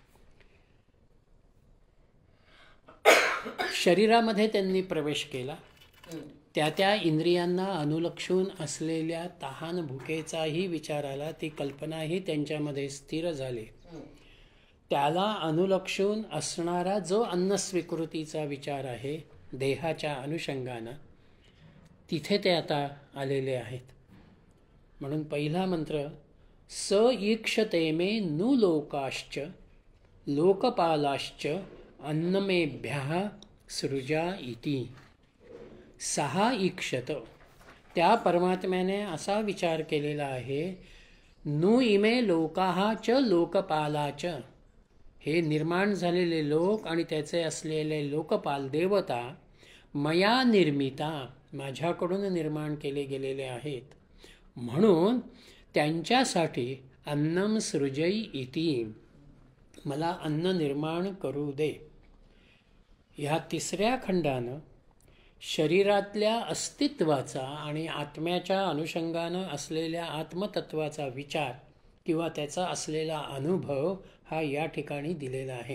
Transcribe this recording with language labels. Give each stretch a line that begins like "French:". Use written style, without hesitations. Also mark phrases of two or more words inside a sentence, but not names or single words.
Marathi: शरीरामध्ये त्यांनी प्रवेश केला, त्या त्या इंद्रियांना अनुलक्षून असलेल्या तहान भुकेचाही विचार आला, ती कल्पनाही त्यांच्यामध्ये स्थिर झाली. त्याला अनुलक्षून असणारा जो अन्नस्वीकृतीचा विचार आहे देहाच्या अनुषंगानं, तिथे ते आता आलेले आहेत. म्हणून पहिला मंत्र,
Sanskrit: स ईक्षते मे नु लोकाश्च लोकपालाश्च अन्नमेभ्यः सृजा इति. सहा ईक्षत,
Marathi: त्या परमात्म्याने असा विचार केलेला आहे,
Sanskrit: नु इमे लोकाः च लोकपालाच,
Marathi: हे निर्माण झालेले लोक आणि त्याचे असलेले लोकपाल देवता
Sanskrit: मया निर्मिता,
Marathi: माझ्याकडून निर्माण केले गेलेले आहेत. म्हणून त्यांच्यासाठी
Sanskrit: अन्नम सृजई इति,
Marathi: मला अन्न निर्माण करू दे. ह्या तिसऱ्या खंडानं शरीरातल्या अस्तित्वाचा आणि आत्म्याच्या अनुषंगानं असलेल्या आत्मतत्वाचा विचार किंवा त्याचा असलेला अनुभव हा या ठिकाणी दिलेला आहे.